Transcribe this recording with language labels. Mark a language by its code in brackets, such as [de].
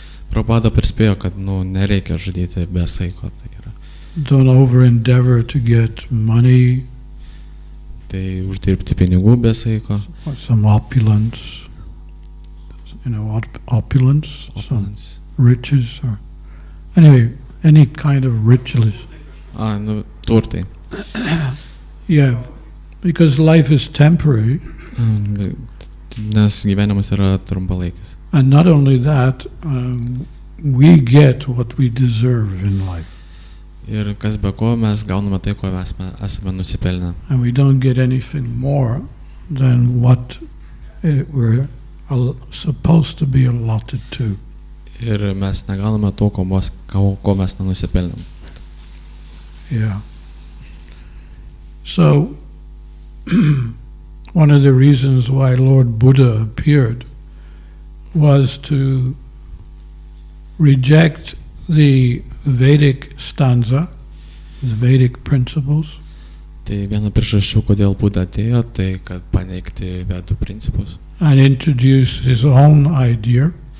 [lt] Prabhupada perspėjo, kad nereikia žudyti be saiko. Tai yra. [en] Don't over-endeavor to get money. [lt] Tai uždirbti pinigų be saiko. [en] Or some opulence. Opulence. Some riches, or anyway, any kind of rituals. [lt] Turtai. [en] Yeah, because life is temporary. [lt] Nes gyvenimas yra trumpalaikis. [en] And not only that, we get what we deserve in life. [lt] Ir kas be ko, mes gauname tai, ko mes esame nusipelnę. [en] And we don't get anything more than what we're supposed to be allotted to. [lt] Ir mes negauname to, ko mes nenusipelnėm. [en] Yeah. So, one of the reasons why Lord Buddha appeared was to reject the Vedic stanza, the Vedic principles. [lt] Tai viena priežasčių, kodėl Buda atėjo, tai kad paneigti Vedų principus. [en] And introduce his own idea.